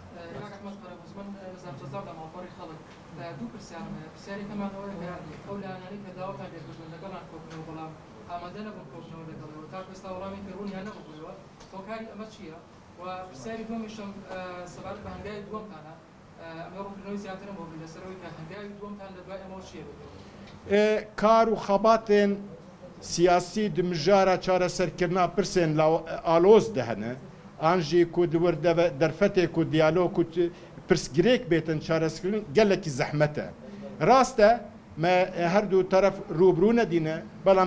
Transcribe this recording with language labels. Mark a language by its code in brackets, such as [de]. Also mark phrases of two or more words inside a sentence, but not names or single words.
[ckb] دوو پرسیارم پرسیارێکەمان ئەوەیە ئەو لایەنانەی کە داوەتان لێکردوون لەگەڵان کۆبنەوە بەڵام ئامادە نەبوون کۆبنەوە لەگەڵەوە تا ئێستا وەڵامی کردوونی هەر نەبووبووەوە هۆکاری ئەمە چییە و پرسیاری دووەمیشم سەبارەت بە هەنگاوی دووەمتانە ئەمە ڕوونکردنەوەی زیاترم بۆ لەسەرەوەی کە هەنگاوی دووەمتان لە دوای ئەمەوە چییە [ku] کار و خەباتên siyasî di mijara çareserkirina pirsên aloz de hene an jî ku di wir derfetê ku diyalog ku pirsgirêk bêtin çareserkirin gelekî zehmet e rast e me her du taraf rûbrû nedîne belam